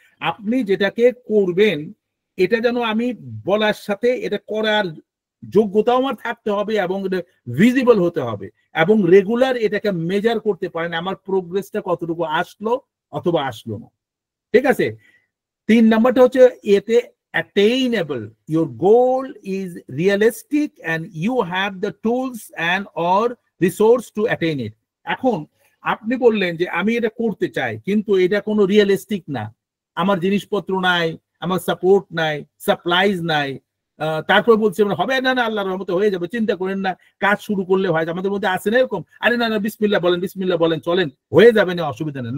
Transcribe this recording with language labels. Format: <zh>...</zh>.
<bn>আপনি যেটাকে করবেন, এটা যেন আমি বলার সাথে এটা করার যোগ্যতাও আমার থাকতে হবে, এবং ভিজিবল হতে হবে, এবং রেগুলার এটাকে মেজার করতে পারেন, আমার প্রোগ্রেসটা কতটুকু আসলো অথবা আসলো না, ঠিক আছে। 3 নাম্বারটা হচ্ছে এতে attainable.</bn> <en>Your goal is realistic and you have the tools and or resource to attain it.</en> <bn>এখন আপনি বললেন যে আমি এটা করতে চাই, কিন্তু এটা কোনো রিয়েলিস্টিক না, আমার জিনিসপত্র নাই, আমার সাপোর্ট নাই, সাপ্লাইজ নাই। তারপর বলছে হবে না, না আল্লাহর রহমতে হয়ে যাবে, চিন্তা করেন না, কাজ শুরু করলে হয়। আমাদের মধ্যে আসে না এরকম, আরে না না বিসমিল্লাহ বলেন, বিসমিল্লাহ বলেন, চলেন, হয়ে যাবে না, অসুবিধা নেই।</bn>